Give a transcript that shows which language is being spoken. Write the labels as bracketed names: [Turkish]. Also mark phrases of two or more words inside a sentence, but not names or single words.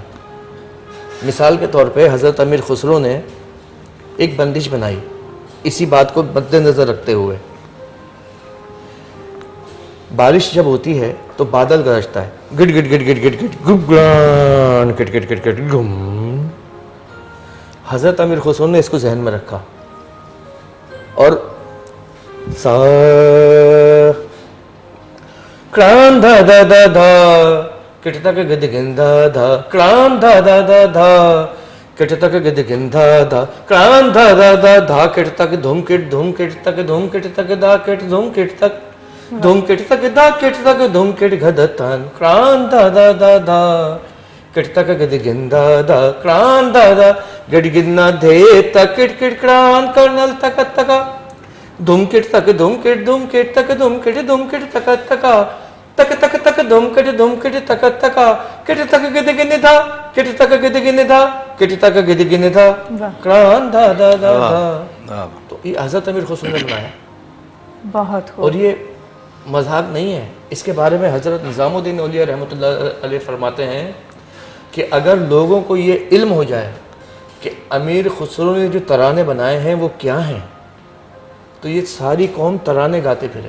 [Hindi] मिसाल के तौर पे हज़रत अमीर खुसरो ने एक बंदिश बनाई, इसी बात को मद्देनज़र रखते हुए। बारिश जब होती है तो बादल गरजता है, गिट गिट गिट गिट गिट गिट गुगलान गिट गिट गिट गिट गुम। हजरत अमीर खुसरो ने इसको जहन में रखा और सा क्रान धा धा धा धा किट तक गिद गिंधा धा क्रान धा धा धा धा किट तक गिद गिंधा धा क्रान धा धा धा धा किट तक धूम किट तक धूम किट तक दा किट धूम किट तक धूम किट तक दा किट तक धूम किट घदतन क्रान धा धा धा धा किट तक गिद गिंधा धा क्रान धा धा गिड गिन्ना धे तक किट किट क्रान कर्नल तक तक धूम किट तक धूम किट तक धूम किट तक तक तक तक धूम किट तक तक किट तक गिद गिन था किट तक गिद गिन था किट तक गिद गिन था क्रान धा धा धा धा। तो ये हजरत अमीर खुसरो ने बनाया, बहुत खूब। और ये मजाक नहीं है। इसके बारे में हजरत निज़ामुद्दीन औलिया रहमतुल्लाह अलैह फरमाते हैं कि अगर लोगों को ये इल्म हो जाए कि अमीर खुसरो ने जो तराने बनाए हैं वो क्या हैं, तो ये सारी कौम तराने गाते फिरे।